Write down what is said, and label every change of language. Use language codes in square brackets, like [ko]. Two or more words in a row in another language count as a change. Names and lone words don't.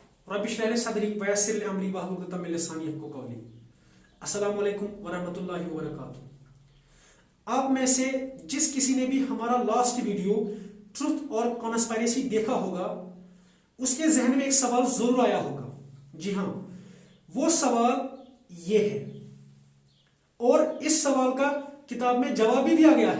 [ar] رب اشرح لي صدري ويسر لي أمري واحلل عقدة من لساني يفقهوا قولي. السلام عليكم ورحمة الله وبركاته. [hi] आप में से जिस किसी ने भी हमारा लास्ट वीडियो ट्रुथ और कॉन्स्पिरेसी देखा होगा, उसके जहन में एक सवाल जरूर आया होगा। जी हाँ, वो सवाल ये है और इस सवाल का किताब में जवाब भी दिया गया है।